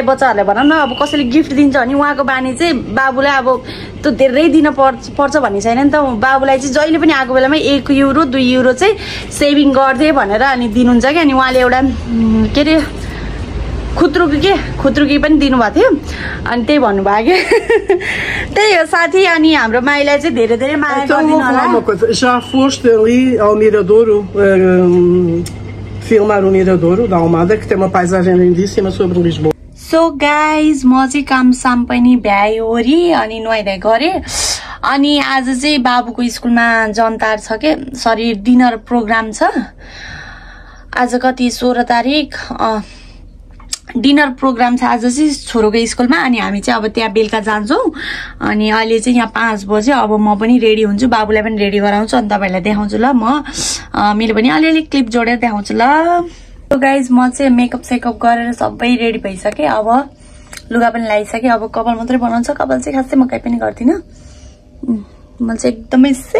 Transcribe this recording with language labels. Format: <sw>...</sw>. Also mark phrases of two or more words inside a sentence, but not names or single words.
<ne>बच्चाहरूलाई भनौँ न अब कसैले गिफ्ट दिन्छ भने उहाँको बानी चाहिँ बाबुलाई अब त्यो धेरै दिन पर्छ भन्ने छैन नि त बाबुलाई चाहिँ जहिले पनि आएको बेलामा 1 युरो 2 युरो चाहिँ सेभिङ गर्दै भनेर अनि दिनुहुन्छ कि अनि उहाँले एउटा के अरे खुत्रुकी पनि दिनुभएको थियो अनि त्यही भन्नुभयो कि त्यही हो साथी अनि हाम्रो माइलाई चाहिँ धेरै धेरै माया गरिदिनु होला</ne> <pt>Já foste ali ao Miradouro filmar o Miradouro da Almada que tem uma paisagem lindíssima sobre Lisboa.</pt> <ne>सो गाइज म चाहिँ काम साम पनि भ्याइवरी अनि नुहाइधुवाइ गरेँ अनि आज चाहिँ बाबुको स्कुलमा जनतार छ के सरी</ne> <en>dinner program</en> <ne>छ आज कति 16 तारिक</ne> <en>dinner program</en> <ne>छ आज चाहिँ छोरोको स्कुलमा अनि हामी चाहिँ अब त्यहाँ बेलुका जान्छौँ अनि अहिले चाहिँ यहाँ 5 बजे अब म पनि रेडी हुन्छु बाबुलाई पनि रेडी गराउँछु अनि तपाईँहरूलाई देखाउँछु ल म मैले पनि अलिअलि क्लिप जोडेर देखाउँछु ल गाइज म चाहिँ मेकअप सेकअप गरेर सबै रेडी भइसकेँ अब लुगा पनि लगाइसकेँ अब कपाल मात्रै बनाउँछ कपाल चाहिँ खासै म कहीँ पनि गर्दिनँ म चाहिँ एकदमै</ne>